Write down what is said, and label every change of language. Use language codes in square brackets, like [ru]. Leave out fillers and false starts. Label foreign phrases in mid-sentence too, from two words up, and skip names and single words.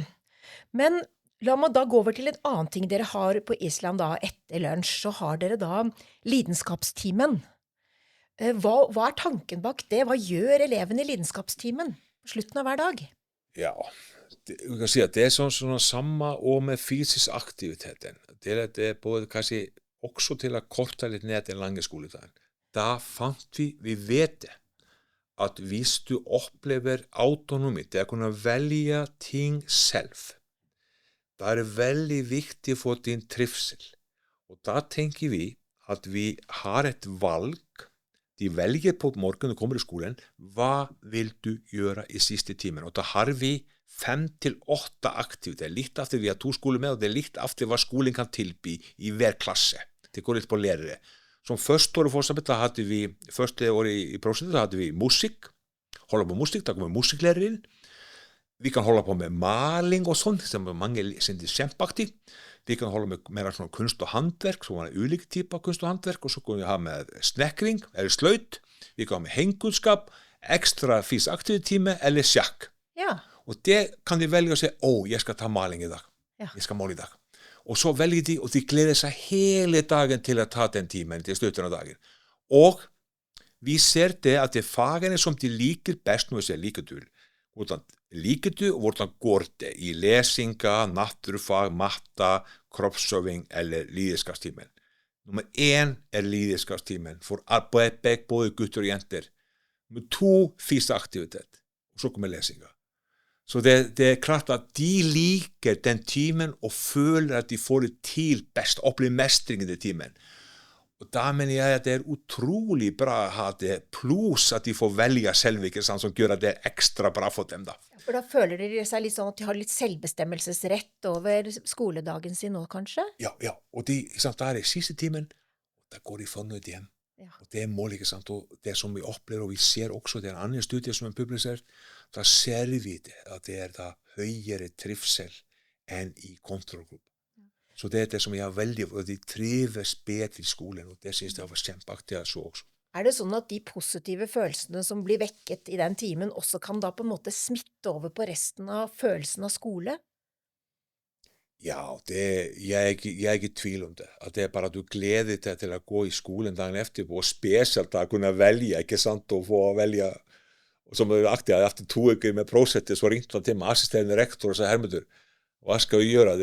[no] Men la meg da gå over til en annen ting dere har på Island da etter lunsj. Så har dere da lidenskapstimen. Hva er tanken bak det? Hva gjør elevene i lidenskapstimen på slutten av hver dag? Ja, vi kan si at det er sånn samme og med fysisk aktiviteten. Det er både kanskje [sv] också till att korta lite ner den långa skoldagen. Där fann vi vet att [no] hvis du [sv] upplever autonomi, det är att kunna välja ting själv. Det är väldigt viktigt för din trivsel. Och där tänker vi att vi har ett valg. De väljer på morgonen och kommer i skolan. Vad vill du göra i sista timmen? Och då har vi 5 till 8 aktiviteter. Det är lite efter vi har 2 skolor med och det är lite efter vad skolan kan tillby i [no] hver klasse. [sv] Det går lite på lärare. Som första året för exempel, då hade vi första året i projektet, då hade vi musik. Hålla på musik, då kommer musiklärare in. Vi kan hålla på med maling och sånt, som många syns kämpaktigt. Vi kan hålla med mer sån kunst och hantverk, som är olika typer av kunst och hantverk, och så kan vi ha med snäckring eller slöjd. Vi kan ha med hängkunskap, extra fysisk aktivitet eller schack. Ja. Och det kan de välja och säga, jag ska ta maling idag. Ja. Jag ska måla idag. Och så väljer de, och de gläder sig hela dagen till att ta den timmen till slutet av dagen. Och vi ser det att det är fagen som de liker bäst, nu säger liker du. [no] Hvordan liker du, og hvordan går det i lesinga, naturfag, matta, kroppsøving eller lidenskapstimen. Nummer 1 er lidenskapstimen for både gutter og jenter. Nummer 2 fysisk aktivitet, og så kommer lesinga. [sv] Så det är klart att de liker den timen och føler att de får det till bäst, upplever mestring i den timen. Och där menar jag att det är otroligt bra att ha det, plus att de får välja själv, [no] ikke sant, [sv] som gör att det är extra bra för dem. [no] For da føler de seg litt sånn at de har litt selvbestemmelsesrett over skoledagen sin nå, kanskje? Ja. [sv] Och det, [no] ikke sant, [sv] där är sista timen, och där går de förnöjt hem. Ja. Och det är mål, [no] ikke sant, [sv] och det som vi upplever, och vi ser också, det är en annan studie som är publicerad, där ser vi det, att det är det högre trivsel än i kontrollgrupp. Så det är det som jag väldigt, och de trivs bättre i skolan, och det syns jag var kämpaktigt så också. [no] Er det sånn at de positive følelsene som blir vekket i den timen også kan da på en måte smitte over på resten av følelsen av skole? [sv] Ja, jag är inte tvil om det. Att det är bara att du gläder dig till att gå i skolan dagen efter och speciellt att kunna välja, inte sant, och få välja. Och som är aktivt, efter 2 veckor med projektet så ringde han till mig, assisterande rektor, och sa Hermundur, vad ska vi göra?